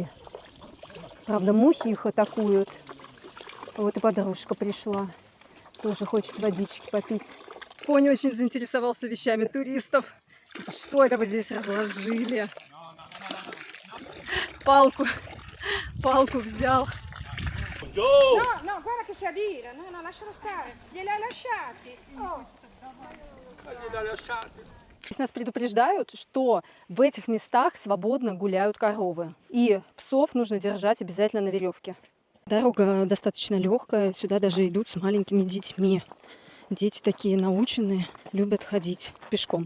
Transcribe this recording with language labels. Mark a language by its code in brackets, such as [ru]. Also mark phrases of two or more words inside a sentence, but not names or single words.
[ru] Правда, мухи их атакуют. Вот и подружка пришла. Тоже хочет водички попить. Пони очень заинтересовался вещами туристов. Что это вы здесь разложили? Палку взял. [it] No, guarda che si adira. No, lascialo stare. Gliel'hai lasciati. [ru] Здесь нас предупреждают, что в этих местах свободно гуляют коровы. И псов нужно держать обязательно на веревке. Дорога достаточно легкая. Сюда даже идут с маленькими детьми. Дети такие наученные, любят ходить пешком.